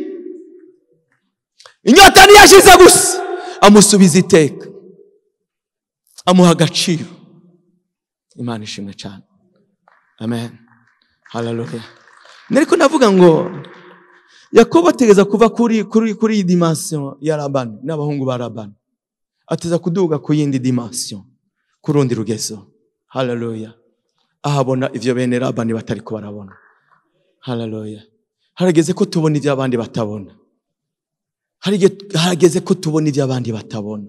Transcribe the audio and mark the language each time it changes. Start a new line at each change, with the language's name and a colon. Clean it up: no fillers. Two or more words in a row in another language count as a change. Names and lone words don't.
Rundi: Inyota ntiyashize gusa, amusubiza iteka, amuha agaciro. Imana ishimwe cyane. Amen. Hallelujah. Niko navuga ngo Yakobo ategeza kuva kuri dimension ya Labani n'abahungu ba Labani, ateza kuduga ku yindi dimension, ku rundi rugezo. Hallelujah. Ahabona ivyo bene Labani batariko barabona. Hallelujah. Harageze ko tubona ivyo abandi batabona. Harageze ko tubona ivyo abandi batabona.